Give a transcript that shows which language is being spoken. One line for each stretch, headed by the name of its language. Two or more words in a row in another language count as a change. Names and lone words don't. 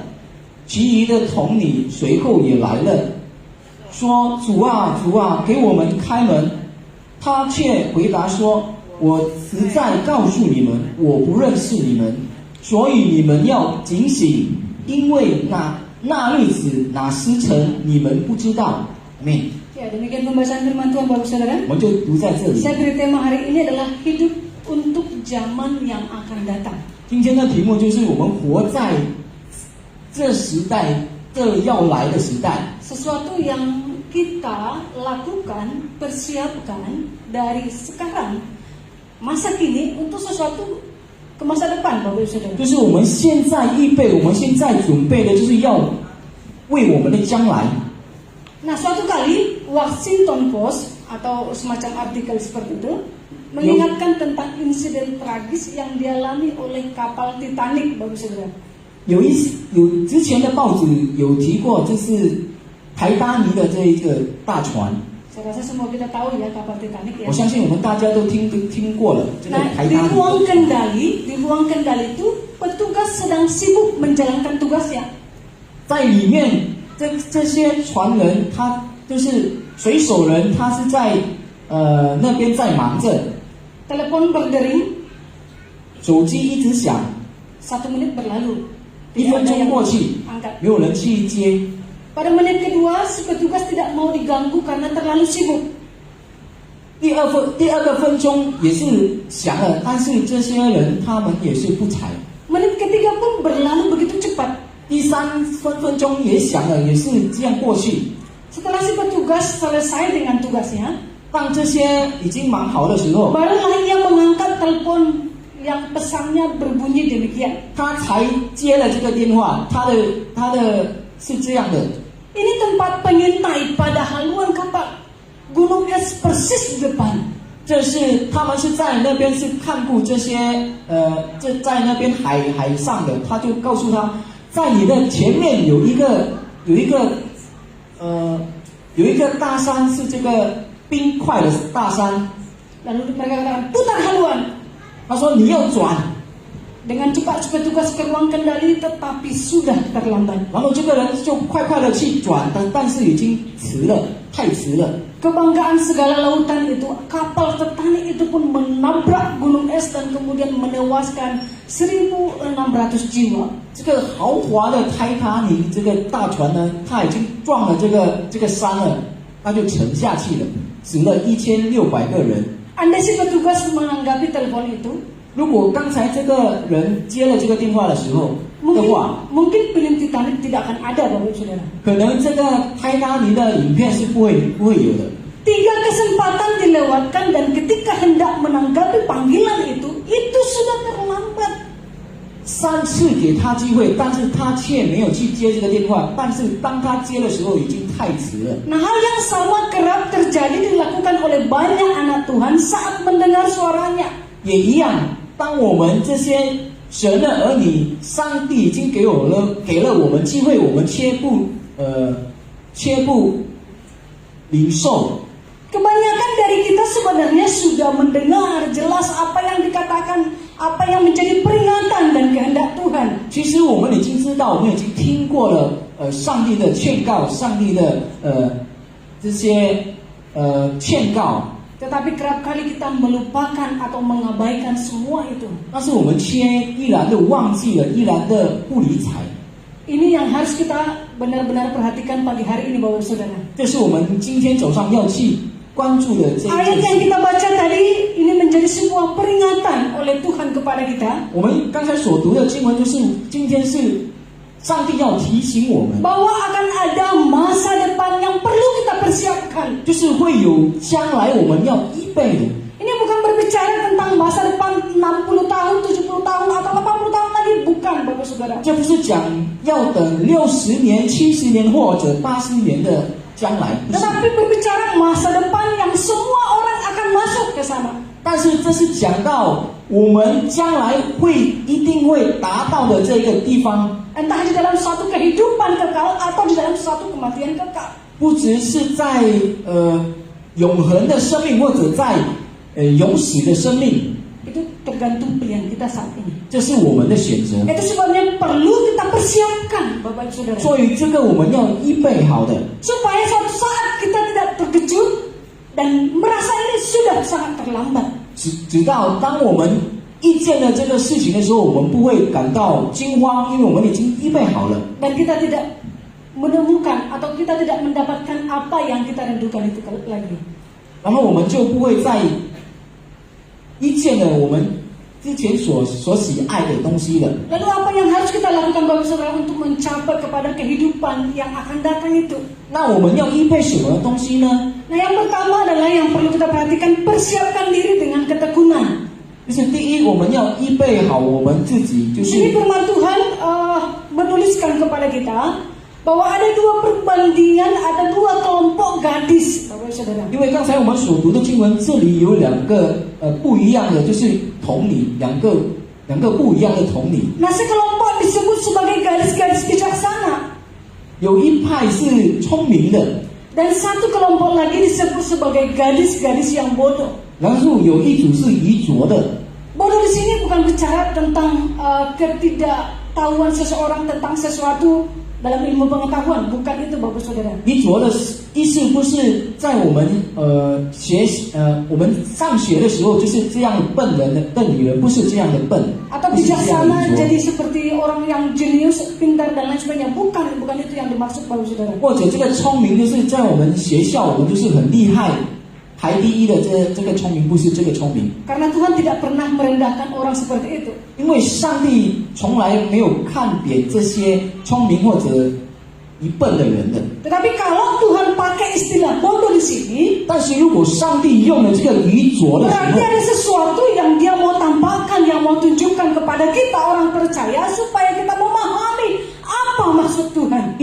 Chinese: 其余的童女随后也来了，说：“主啊，主啊，给我们开门。” 他却回答说：“我实在告诉你们，我不认识你们，所以你们要警醒，因为那日子哪时辰你们不知道。”
Indonesian: Amin. Ya, demikian pembahasan firman Tuhan Bapak Saudara. Saya beri tema hari ini adalah hidup untuk zaman yang akan datang.
Chinese: 今天的题目就是我们活在这时代，这要来的时代。
Indonesian: Sesuatu yang kita lakukan, persiapkan dari sekarang, masa kini untuk sesuatu ke masa depan, Bapak Saudara.
Chinese: 就是我们现在预备，我们现在准备的，就是要为我们的将来。
Indonesian: Nah, suatu kali Washington Post atau semacam artikel seperti itu mengingatkan tentang insiden tragis yang dialami oleh kapal Titanic, Bapak Saudara.
Chinese: 有之前的报纸有提过，就是台达尼的这一个大船。
Indonesian: Saya rasa semua kita tahu ya kapal Titanic ya.
Chinese: 我相信我们大家都听过了这个
Indonesian: Nah,
Chinese: 台
Indonesian: di
Chinese: 达尼。
Indonesian: ruang kendali itu petugas sedang sibuk menjalankan tugasnya.
Chinese: 在里面，这些船人，他就是水手人，他是在那边在忙着，
Indonesian: Telepon berdering,
Chinese: 手机一直响，
Indonesian: 1 menit berlalu.
Chinese: 1 分钟过去，
Indonesian: angkat.
Chinese: 没有人去接。
Indonesian: Pada menit kedua, si petugas tidak mau diganggu karena terlalu sibuk.
Chinese: 第二个分钟也是响了，但是这些人他们也是不睬。
Indonesian: Menit ketiga pun berlalu begitu cepat.
Chinese: 第3分钟也响了，也是这样过去。
Indonesian: Setelah si petugas selesai dengan tugasnya,
Chinese: 当这些已经忙好的时候，
Indonesian: barulah ia mengangkat telepon yang pesannya berbunyi demikian.
Chinese: 他才接了这个电话，他的是这样的。
Indonesian: Ini tempat penyintai pada haluan kapal. Gunung es persis di depan.
Chinese: 这是他们是在那边是看顾这些这在那边海上的，他就告诉他，在你的前面有一个大山，是这个冰块的大山。
Indonesian: Lalu mereka katakan, putar haluan.
Chinese: 他说你要转，
Indonesian: Dengan cepat petugas ke ruang kendali tetapi sudah terlambat.
Chinese: 然后这个人就快的去转，但是已经迟了，太迟了。
Indonesian: Kebanggaan segala lautan itu, kapal Titanic itu pun menabrak gunung es dan kemudian menewaskan 1.600 jiwa.
Chinese: 这个豪华的泰坦尼这个大船呢，它已经撞了这个山了，它就沉下去了，死了1600个人。
Indonesian: Andai si petugas menanggapi telepon itu,
Chinese: 如果刚才这个人接了这个电话的时候的话，
Indonesian: mungkin film Titanic tidak akan ada, Bapak Saudara.
Chinese: 可能这个泰坦尼的影片是不会有的。
Indonesian: 3 kesempatan dilewatkan dan ketika hendak menanggapi panggilan itu sudah terlambat.
Chinese: 3 次给他机会，但是他却没有去接这个电话。但是当他接的时候，已经太迟了。
Indonesian: Nah, hal yang sama kerap terjadi dilakukan oleh banyak anak Tuhan saat mendengar suaranya.
Chinese: 也一样，当我们这些神的儿女，上帝已经给了我们机会，我们却不领受。
Indonesian: Kebanyakan dari kita sebenarnya sudah mendengar jelas apa yang dikatakan, apa yang menjadi peringatan dan kehendak Tuhan.
Chinese: 其实我们已经知道，我们已经听过了上帝的劝告，上帝的这些劝告。
Indonesian: Tetapi kerap kali kita melupakan atau mengabaikan semua itu.
Chinese: 但是我们却依然的忘记了，依然的不理睬。
Indonesian: Ini yang harus kita benar-benar perhatikan pagi hari ini, Bapak Saudara.
Chinese: 这是我们今天早上要去关注的这一
Indonesian: Ayat
Chinese: 件
Indonesian: yang
Chinese: 事。
Indonesian: kita baca tadi ini menjadi sebuah peringatan oleh Tuhan kepada kita
Chinese: 我们刚才所读的经文就是今天是上帝要提醒我们，
Indonesian: bahwa akan ada masa depan yang perlu kita persiapkan.
Chinese: 就是会有将来我们要预备的。
Indonesian: Ini bukan berbicara tentang masa depan 60 tahun, 70 tahun atau 80 tahun lagi, bukan, Bapak Saudara.
Chinese: 这不是讲要等60年、70年或者80年的将来，不是。
Indonesian: Tetapi berbicara masa depan yang semua orang akan masuk ke sana.
Chinese: 但是这是讲到我们将来一定会达到的这个地方，
Indonesian: Entah di dalam suatu kehidupan kekal atau di dalam suatu kematian kekal.
Chinese: 不只是在永恒的生命，或者在永死的生命，
Indonesian: Itu tergantung pilihan kita saat ini.
Chinese: 这是我们的选择。
Indonesian: Itu sebabnya perlu kita persiapkan, Bapak Ibu Saudara.
Chinese: 所以这个我们要预备好的，
Indonesian: Supaya suatu saat kita tidak terkejut dan merasa ini sudah sangat terlambat.
Chinese: 直到当我们遇见了这个事情的时候，我们不会感到惊慌，因为我们已经预备好了。
Indonesian: Dan kita tidak menemukan atau kita tidak mendapatkan apa yang kita rindukan itu lagi.
Chinese: 然后我们就不会再遇见了我们之前所喜爱的东西了。
Indonesian: Lalu apa yang harus kita lakukan, Bapak Saudara, untuk mencapai kepada kehidupan yang akan datang itu?
Chinese: 那我们要预备什么东西呢？
Indonesian: Nah, yang pertama adalah yang perlu kita perhatikan, persiapkan diri dengan ketekunan.
Chinese: 就是第一，我们要预备好我们自己，就
Indonesian: Di sini
Chinese: 是
Indonesian: firman Tuhan menuliskan kepada kita bahwa ada dua perbandingan, ada dua kelompok gadis, Bapak Saudara.
Chinese: 因为刚才我们所读的经文，这里有两个不一样的，就是同理，两个不一样的同理。
Indonesian: Nah, sekelompok disebut sebagai gadis-gadis bijaksana,
Chinese: 有一派是聪明的，
Indonesian: dan satu kelompok lagi disebut sebagai gadis-gadis yang bodoh.
Chinese: 然后有一组是愚拙的。
Indonesian: Bodoh di sini bukan bicara tentang ketidaktahuan seseorang tentang sesuatu dalam ilmu pengetahuan, bukan itu, Bapak Saudara.
Chinese: 愚拙的意思不是在我们我们上学的时候就是这样笨女人，不是这样的笨，
Indonesian: Atau
Chinese: 不是这样的
Indonesian: bijaksana
Chinese: 愚拙。
Indonesian: jadi seperti orang yang jenius, pintar dan lain sebagainya, bukan itu yang dimaksud, Bapak Saudara.
Chinese: 或者这个聪明就是在我们学校，我们就是很厉害，排第一的这个聪明，不是这个聪明。
Indonesian: Karena Tuhan tidak pernah merendahkan orang seperti itu.
Chinese: 因为上帝从来没有看扁这些聪明或者一笨的人的。
Indonesian: Tetapi kalau Tuhan pakai istilah bodoh di sini,
Chinese: 但是如果上帝用了这个愚拙的时
Indonesian: berarti
Chinese: 候，
Indonesian: ada sesuatu yang Dia mau tampakkan, yang mau tunjukkan kepada kita orang percaya supaya kita memahami apa maksud Tuhan.